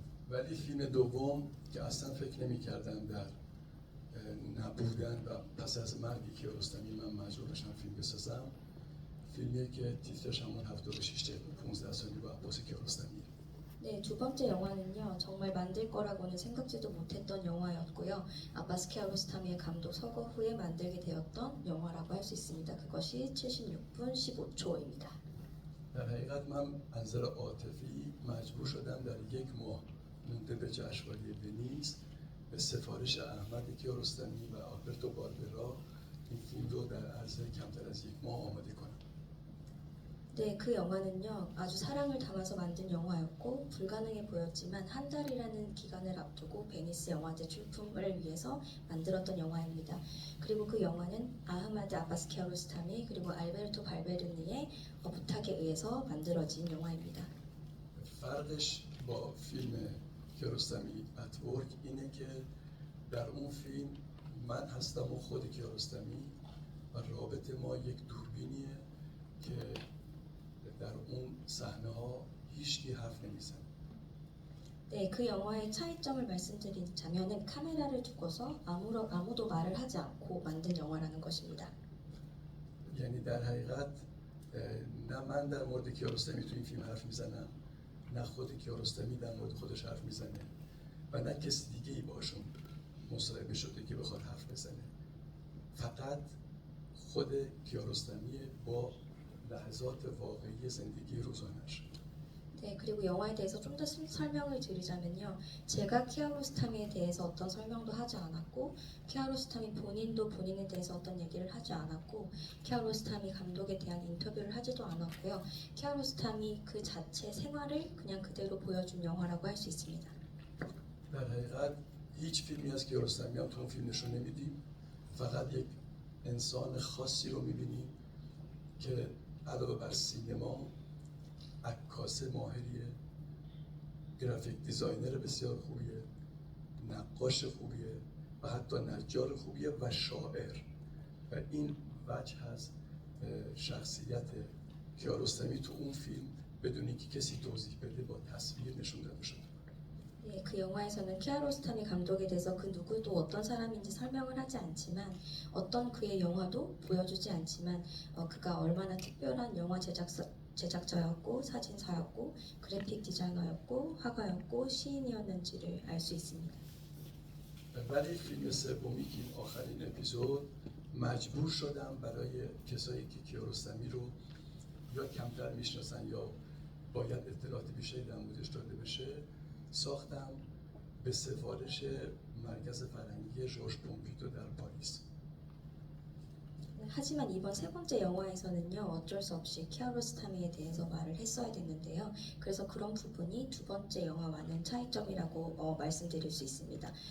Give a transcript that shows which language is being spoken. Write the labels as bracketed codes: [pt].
[fa] ولی فیلم دوم که اصلا فکر نمی‌کردم در نبودن و پس از مرگ کیارستمی من مجبور بشم فیلم بسازم، فیلمیه که تیترش همون 76 دقیقه 15 ثانیه با عباس کیارستمیه. [ko] 네, 두 번째 영화는요. 정말 만들 거라고는 생각지도 못했던 영화였고요. 아바스 키아로스타미의 감독 서거 후에 만들게 되었던 영화라고 할 수 있습니다. 그것이 76분 15초입니다. [fa] در حقیقت من از نظر عاطفی مجبور شدم در یک ماه مونده به جشنواره ونیز به سفارش احمد کیارستمی و آلبرتو باربرا این فیلم رو در عرض کمتر از یک ماه آماده کنم. [ko] 네, 그 영화는요. 아주 사랑을 담아서 만든 영화였고 불가능해 보였지만 한 달이라는 기간을 앞두고 베니스 영화제 출품을 위해서 만들었던 영화입니다. 그리고 그 영화는 아흐마드 아바스 키아로스타미 그리고 알베르토 발베르니의 부탁에 의해서 만들어진 영화입니다. [fa] فرقش با فیلم کیارستمی اتورک اینه که در اون فیلم من هستم و خود کیارستمی و رابطه ما یک دوربینیه که در اون صحنه ها هیچکی حرف نمیزنه. [ko] 네, 그 영화의 차이점을 말씀드리자면은 카메라를 두고서 아무도 말을 하지 않고 만든 영화라는 것입니다. [fa] یعنی در حقیقت نه من در مورد کیارستمی تو این فیلم حرف میزنم، نه خود کیارستمی در مورد خودش حرف میزنه و نه کسی دیگه ای باشون مصاحبه شده که بخواد حرف بزنه. فقط خود کیارستمی با لحظات واقعی زندگی روزانش. [ko] 네, 그리고 영화에 대해서 좀 더 설명을 드리자면요. 제가 키아로스타미에 대해서 어떤 설명도 하지 않았고, 키아로스타미 본인도 본인에 대해서 어떤 얘기를 하지 않았고, 키아로스타미 감독에 대한 인터뷰를 하지도 않았고요. 키아로스타미 그 자체 생활을 그냥 그대로 보여준 영화라고 할 수 있습니다. [fa] در حقیقت هیچ فیلمی از کیارستمی هم تو اون فیلم نشون نمیدیم. فقط یک انسان خاصی رو میبینیم که علاوه بر سینما عکاس ماهریه، گرافیک دیزاینر بسیار خوبیه، نقاش خوبیه و حتی نجار خوبیه و شاعر. و این وجه از شخصیت کیارستمی تو اون فیلم بدون اینکه کسی توضیح بده با تصویر نشون داده شده. [ko] 네, 그 영화에서는 키아로스타미 감독에 대해서 그 누구도 어떤 사람인지 설명을 하지 않지만 어떤 그의 영화도 보여주지 않지만 그가 얼마나 특별한 영화 제작자였고 사진사였고 그래픽 디자이너였고 화가였고 시인이었는지를 알 수 있습니다. [fa] ولی فیلم سومی که این آخرین اپیزود مجبور شدم برای کسایی که کیارستمی رو یا کمتر میشناسن یا باید اطلاعات بیشتری در موردش داده بشه ساختم به سفارش مرکز فرهنگی ژورژ پومپیدو در پاریس. [ko] 하지만 이번 세 번째 영화에서는요 어쩔 수 없이 키아로스타미에 대해서 말을 했어야 됐는데요. 그래서 그런 부분이 두 번째 영화와는 차이점이라고 말씀드릴 수 있습니다.